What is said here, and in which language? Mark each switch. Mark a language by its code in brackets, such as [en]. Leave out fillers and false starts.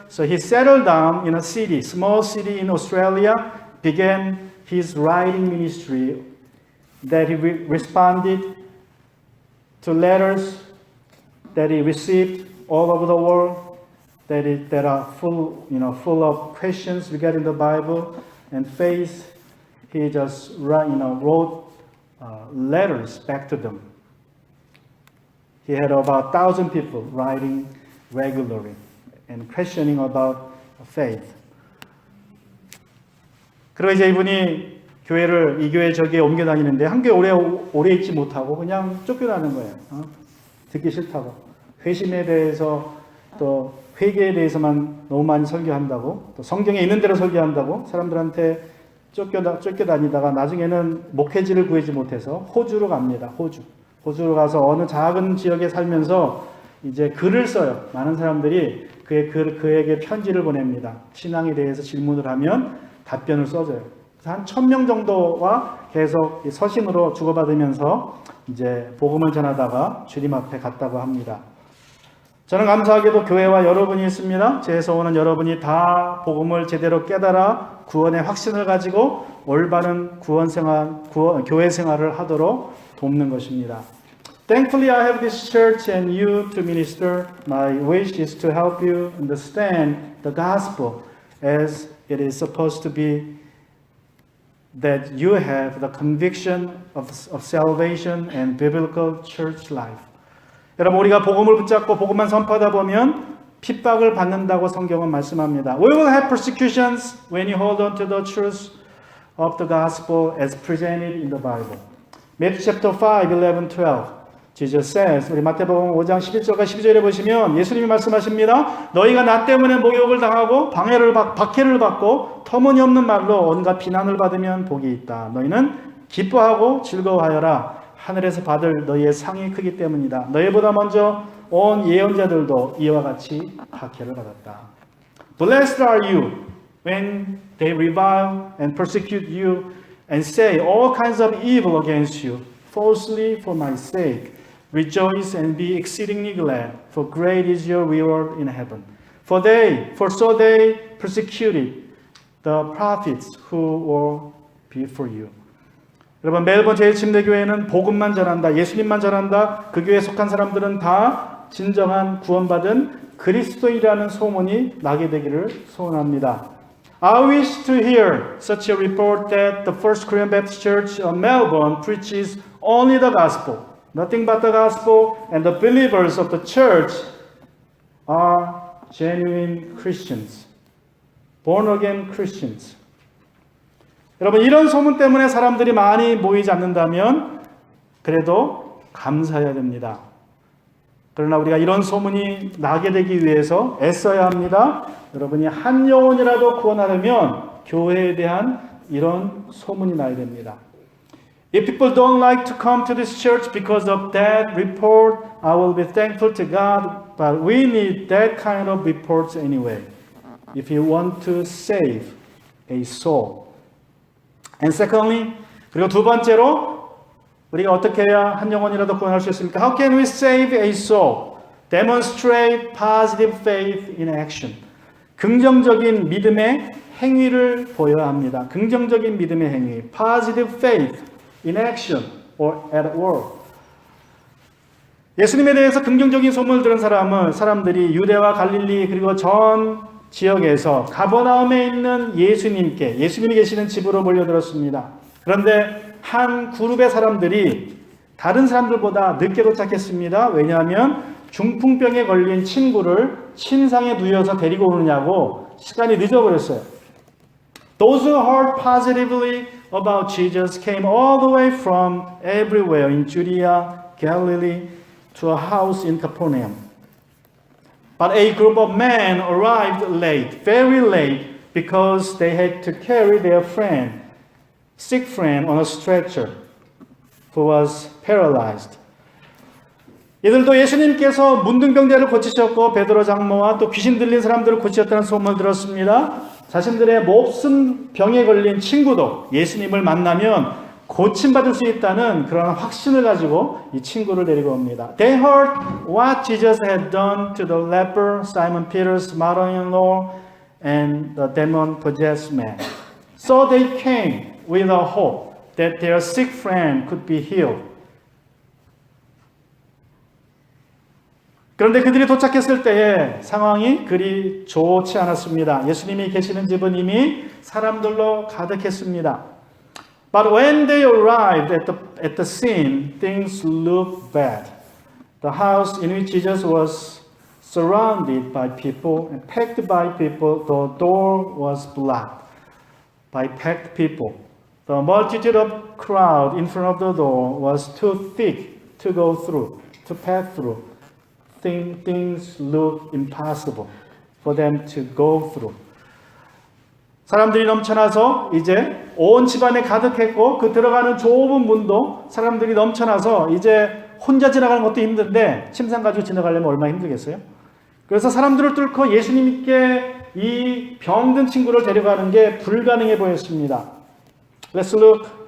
[en] So he settled down in a city, small city in Australia, began his writing ministry that he responded to letters that he received all over the world that are full of questions regarding the Bible and faith. He just wrote letters back to them. He had about 1,000 people writing regularly and questioning about faith. [ko] 그리고 이제 이분이 교회를 이 교회 저기에 옮겨 다니는데 한 교회 오래 있지 못하고 그냥 쫓겨나는 거예요. 듣기 싫다고. 회심에 대해서 또 회개에 대해서만 너무 많이 설교한다고, 또 성경에 있는 대로 설교한다고 사람들한테 쫓겨다니다가 나중에는 목회지를 구하지 못해서 호주로 갑니다. 호주로 가서 어느 작은 지역에 살면서 이제 글을 써요. 많은 사람들이 그에게 편지를 보냅니다. 신앙에 대해서 질문을 하면 답변을 써줘요. 그래서 한 1,000명 정도와 계속 서신으로 주고받으면서 이제 복음을 전하다가 주님 앞에 갔다고 합니다. 저는 감사하게도 교회와 여러분이 있습니다. 제 소원은 여러분이 다 복음을 제대로 깨달아 구원의 확신을 가지고 올바른 교회 생활을 하도록 돕는 것입니다. [en] Thankfully, I have this church and you to minister. My wish is to help you understand the gospel as it is supposed to be, that you have the conviction of salvation and biblical church life. [ko] 여러분, 우리가 복음을 붙잡고 복음만 선포하다 보면 핍박을 받는다고 성경은 말씀합니다. [en] We will have persecutions when you hold on to the truth of the gospel as presented in the Bible. Matthew chapter 5, 11, 12. Jesus says, [ko] 우리 마태복음 5장 11절과 12절에 보시면 예수님이 말씀하십니다. 너희가 나 때문에 모욕을 당하고 박해를 받고 터무니없는 말로 온갖 비난을 받으면 복이 있다. 너희는 기뻐하고 즐거워하여라. 하늘에서 받을 너희의 상이 크기 때문이다. 너희보다 먼저 온 예언자들도 이와 같이 박해를 받았다. [en] Blessed are you when they revile and persecute you and say all kinds of evil against you falsely for my sake. Rejoice and be exceedingly glad, for great is your reward in heaven. For so they persecuted the prophets who were before you. [ko] 여러분, 멜번 제1침례교회는 복음만 전한다, 예수님만 전한다. 그 교회에 속한 사람들은 다 진정한 구원받은 그리스도인이라는 소문이 나게 되기를 소원합니다. [en] I wish to hear such a report that the First Korean Baptist Church of Melbourne preaches only the gospel, nothing but the gospel, and the believers of the church are genuine Christians, born again Christians. [ko] 여러분, 이런 소문 때문에 사람들이 많이 모이지 않는다면 그래도 감사해야 됩니다. 그러나 우리가 이런 소문이 나게 되기 위해서 애써야 합니다. 여러분이 한 영혼이라도 구원하려면 교회에 대한 이런 소문이 나야 됩니다. [en] If people don't like to come to this church because of that report, I will be thankful to God, but we need that kind of reports anyway. If you want to save a soul. And secondly, [ko] 그리고 두 번째로 우리가 어떻게 해야 한 영혼이라도 구원할 수 있습니까? [en] How can we save a soul? Demonstrate positive faith in action. [ko] 긍정적인 믿음의 행위를 보여야 합니다. 긍정적인 믿음의 행위. [en] Positive faith in action or at work. [ko] 예수님에 대해서 긍정적인 소문을 들은 사람들이 유대와 갈릴리 그리고 전 지역에서 가버나움에 있는 예수님이 계시는 집으로 몰려들었습니다. 그런데 한 그룹의 사람들이 다른 사람들보다 늦게 도착했습니다. 왜냐하면 중풍병에 걸린 친구를 침상에 누워서 데리고 오느냐고 시간이 늦어버렸어요. [en] Those who heard positively about Jesus came all the way from everywhere in Judea, Galilee, to a house in Capernaum. But a group of men arrived late, very late, because they had to carry their sick friend on a stretcher, who was paralyzed. [ko] 이들도 예수님께서 문둥병자를 고치셨고 베드로 장로와 또 귀신 들린 사람들을 고치셨다는 소문을 들었습니다. 자신들의 몹쓴 병에 걸린 친구도 예수님을 만나면 고침받을 수 있다는 그런 확신을 가지고 이 친구를 데리고 옵니다. [en] They heard what Jesus had done to the leper, Simon Peter's mother-in-law, and the demon-possessed man. So they came with a hope that their sick friend could be healed. [ko] 그런데 그들이 도착했을 때에 상황이 그리 좋지 않았습니다. 예수님이 계시는 집은 이미 사람들로 가득했습니다. [en] But when they arrived at the scene, things looked bad. The house in which Jesus was surrounded by people and packed by people, the door was blocked by packed people. The multitude of crowd in front of the door was too thick to go through, to pass through. Things looked impossible for them to go through. [ko] 사람들이 넘쳐나서 이제 온 집안에 가득했고 그 들어가는 좁은 문도 사람들이 넘쳐나서 이제 혼자 지나가는 것도 힘든데 침상 가지고 지나가려면 얼마나 힘들겠어요? 그래서 사람들을 뚫고 예수님께 이 병든 친구를 데려가는 게 불가능해 보였습니다. [en] Let's look